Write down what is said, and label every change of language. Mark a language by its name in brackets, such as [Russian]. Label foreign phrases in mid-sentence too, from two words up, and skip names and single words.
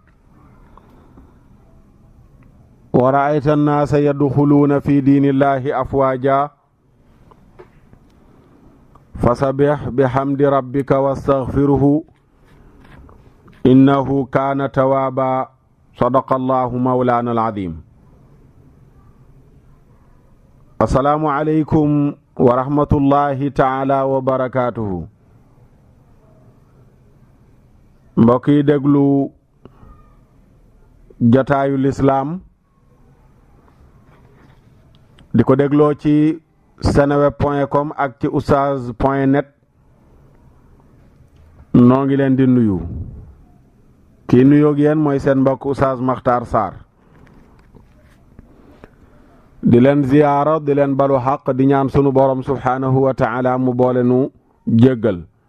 [Arabic] ورأيت الناس يدخلون في دين الله أفواجا فسبح بحمد ربك واستغفره إنه كان توابا صدق الله مولانا العظيم السلام عليكم ورحمة الله تعالى وبركاته [Wolof] mbokki déglu jataayu lislaam di ko dégloo ci seneweb.com ak ci oustaz.net noo ngi leen di nuyu kii nuyoog yéen mooy seen mbokk Oustaz Makhtar Sarr di leen ziyaara di leen balu xaq di ñaan sunu borom [Arabic] سبحانه وتعالى [Wolof] mu boole nu jéggal